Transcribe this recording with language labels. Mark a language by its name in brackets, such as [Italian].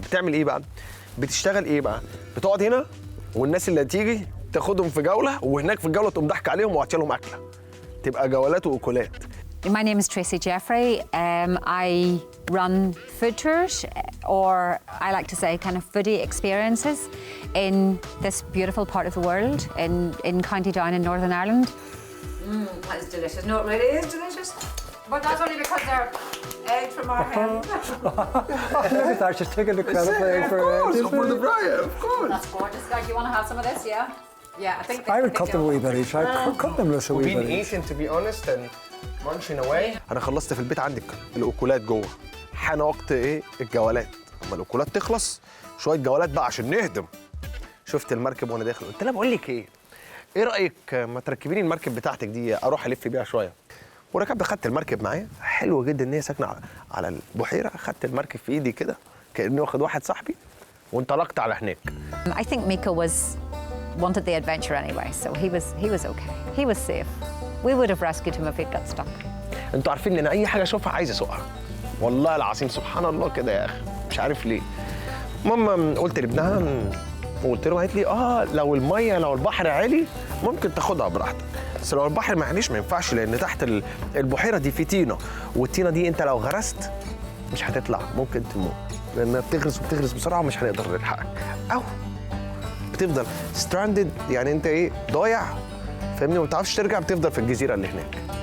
[Arabic] بتعمل ايه بقى؟ بتشتغل ايه بقى؟ بتقعد هنا والناس اللي هتيجي تاخدهم في جوله وهناك في الجوله تقوم ضحك عليهم وعطي لهم اكله. تبقى جولات واكلات. [English] My name is Tracy Jeffrey. I run food tours, or I like to say kind of foodie experiences in this beautiful part of the world, in County Down in Northern Ireland. That is delicious. No, it really is delicious. But that's only because they're eggs from our hen. Look at that, she's taking the credit for for the Brian, of course. That's gorgeous. Like, you want to have some of this, yeah? Yeah, I think I would cut them a wee bit each. I'd cut them loose a wee We've been bit each. eating to be honest and munching away. [Arabic] انا خلصت في البيت عندك الاكلات جوه. حان وقت ايه؟ الجولات. اما الاكلات تخلص شويه جولات بقى عشان نهدم. شفت المركب وانا داخل قلت لها بقول لك ايه؟ ايه رايك ما تركبي لي المركب بتاعتك دي اروح الف بيها شويه؟ وركبت خدت المركب معايا، حلوه جدا ان هي ساكنه على البحيره، خدت المركب في ايدي كده كاني واخد واحد صاحبي وانطلقت على هناك. [English] I think Mico wanted the adventure anyway, so he was okay. He was safe. We would have rescued him if he'd got stuck. [Arabic] انتوا عارفين ان انا اي حاجه اشوفها عايز اسوقها. والله العظيم سبحان الله كده يا اخي، مش عارف ليه. ماما قلت لابنها وقلت له، قالت لي لو الميه لو البحر عالي ممكن تاخدها براحتك، بس لو البحر ما عاليش ما ينفعش، لان تحت البحيره دي في طينه، والطينه دي انت لو غرست مش هتطلع، ممكن تموت لانها بتغرس بسرعه ومش هنقدر نلحقك، او بتفضل ستراندد يعني انت ايه ضايع فاهمني، وما بتعرفش ترجع، بتفضل في الجزيره اللي هناك.